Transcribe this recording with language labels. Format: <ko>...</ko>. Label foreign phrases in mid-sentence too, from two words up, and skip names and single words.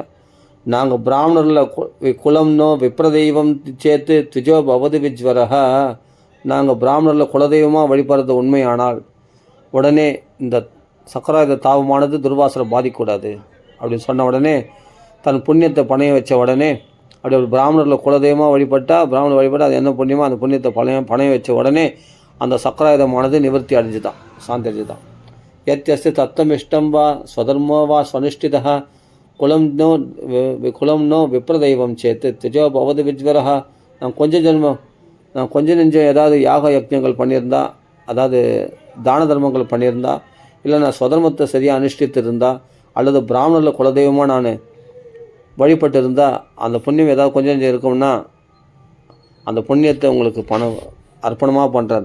<ta>நாங்கள் பிராமணரில்</ta> <sa>कुलंनो विप्रदैवं चेत् द्विजो भवतु विज्वरः,</sa> <ta>நாங்கள் பிராமணரில் குலதெய்வமாக வழிபடுறது உண்மையானால் உடனே இந்த சக்கராயுத தாபமானது துர்வாசரை பாதிக்கக்கூடாது அப்படின்னு சொன்ன உடனே, தன் புண்ணியத்தை பணைய வச்ச உடனே, அப்படி ஒரு பிராமணரில் குலதெய்வமாக பிராமணர் வழிபட்டால் அது என்ன புண்ணியமோ அந்த புண்ணியத்தை பணைய வச்ச உடனே அந்த சக்கராயுதமானது நிவர்த்தி அடைஞ்சுதான், சாந்தி அடைஞ்சுதான்.</ta> <sa>यत्यस्य तत्त्वमिष्टं वा स्वधर्मो वा स्वनिष्ठितः कुलं नो विप्रदैवं चेत् त्यजो भवति विज्वरः.</sa> <ta>நான் கொஞ்சம் நெஞ்சம் ஏதாவது யாக யஜ்ஞங்கள் பண்ணியிருந்தா, அதாவது தான தர்மங்கள் பண்ணியிருந்தா, இல்லை நான் ஸ்வதர்மத்தை சரியாக அனுஷ்டித்து இருந்தால், அல்லது பிராமணரில் குலதெய்வமாக நான் வழிபட்டு இருந்தால், அந்த புண்ணியம் ஏதாவது கொஞ்சம் நெஞ்சம் இருக்கும்னா அந்த புண்ணியத்தை உங்களுக்கு அர்ப்பணமாக பண்ணுறேன்.</ta>